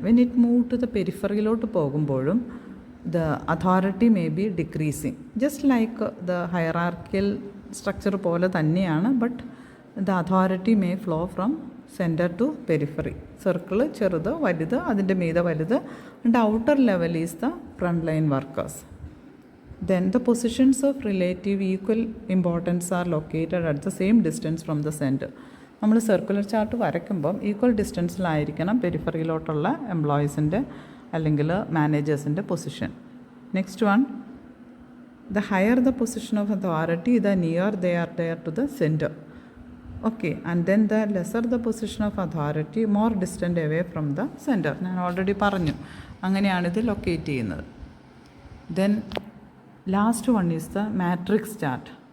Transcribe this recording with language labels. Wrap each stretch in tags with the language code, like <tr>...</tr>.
<en>when it move to the പെരിഫറിയിലോട്ട് പോകുമ്പോഴും the authority may be decreasing, just like the hierarchical structure</en> <ml>പോലെ തന്നെയാണ്.</ml> <en>But the authority may flow from centre to periphery.</en> <ml>Circle ചെറുത് വലുത്, അതിൻ്റെ മീതെ വലുത്.</ml> <en>And outer level is the front line workers. Then the positions of relative equal importance are located at the same distance from the center.</en> <ml>നമ്മൾ circular chart വരയ്ക്കുമ്പം equal ഡിസ്റ്റൻസിലായിരിക്കണം പെരിഫറിയിലോട്ടുള്ള എംപ്ലോയീസിൻ്റെ അല്ലെങ്കിൽ മാനേജേഴ്സിൻ്റെ position.</ml> <en>Next one, the higher the position of authority, the near they are there to the center. Okay, and then the lesser the position of authority, more distant away from the center.</en> <ml>ഞാൻ already പറഞ്ഞു, അങ്ങനെയാണിത് locate ചെയ്യുന്നത്.</ml> <en>Then last one is the matrix chart.</en>